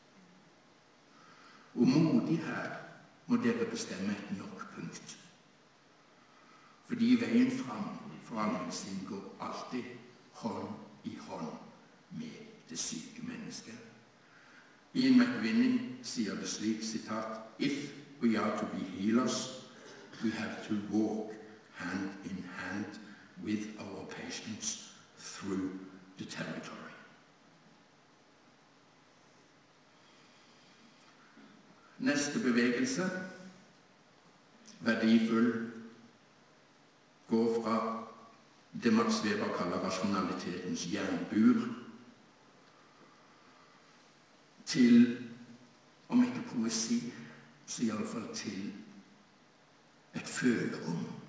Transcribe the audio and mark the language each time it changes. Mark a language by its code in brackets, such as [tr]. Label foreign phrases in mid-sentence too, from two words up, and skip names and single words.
[no] Og modig her må dere bestemme et nok-punkt. Fordi veien fram for allmennsinn går alltid hånd i hånd med det syke mennesket. Ian McWinning sier det slik, sitat, [en] «If we are to be healers, we have to walk hand in hand with our patients through the territory». [no] Neste bevegelse, verdifull, går fra det Max Weber kaller rasjonalitetens jernbur, til, om ikke poesi, så i alle fall til et følerom.